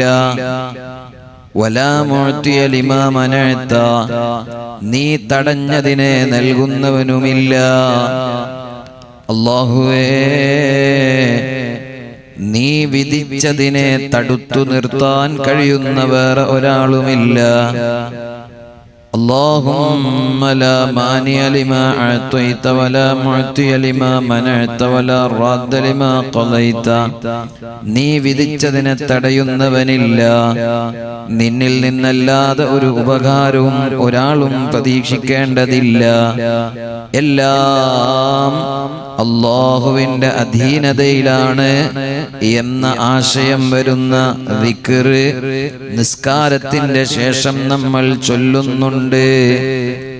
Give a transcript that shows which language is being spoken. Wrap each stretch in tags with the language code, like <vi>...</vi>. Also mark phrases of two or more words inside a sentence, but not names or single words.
<ar>ولا معطي لما منعت,</ar> <ml>നീ തടഞ്ഞതിനെ നൽകുന്നവനുമില്ല. അല്ലാഹുവേ, നീ വിധിച്ചതിനെ തടുത്തു നിർത്താൻ കഴിയുന്ന വേറെ ഒരാളുമില്ല.</ml> <ar>اللهم لا مانع لما أعطيت ولا معطي لما منعت ولا راد لما قضيت.</ar> <ml>നീ വിധിച്ചതിനെ തടയുന്നവനില്ല, നിന്നിൽ നിന്നല്ലാതെ ഒരു ഉപകാരവും ഒരാളും പ്രതീക്ഷിക്കേണ്ടതില്ല. എല്ലാം അല്ലാഹുവിന്റെ അധീനതയിലാണ് എന്ന ആശയം വരുന്ന ദിക്ർ നിസ്കാരത്തിന്റെ ശേഷം നമ്മൾ ചൊല്ലുന്നുണ്ട്.</ml>